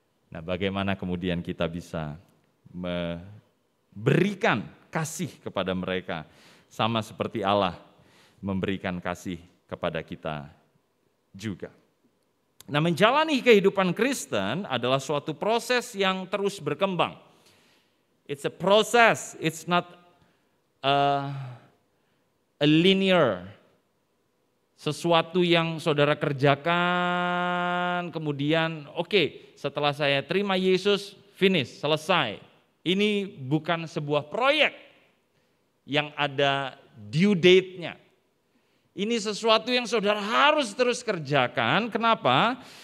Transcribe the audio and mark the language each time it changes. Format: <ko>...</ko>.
<id>Nah, bagaimana kemudian kita bisa memberikan kasih kepada mereka sama seperti Allah memberikan kasih kepada kita juga. Nah, menjalani kehidupan Kristen adalah suatu proses yang terus berkembang.</id> <en>It's a process, it's not a linear.</en> <id>Sesuatu yang saudara kerjakan, kemudian oke, setelah saya terima Yesus, finish, selesai. Ini bukan sebuah proyek yang ada due date-nya. Ini sesuatu yang saudara harus terus kerjakan. Kenapa?</id>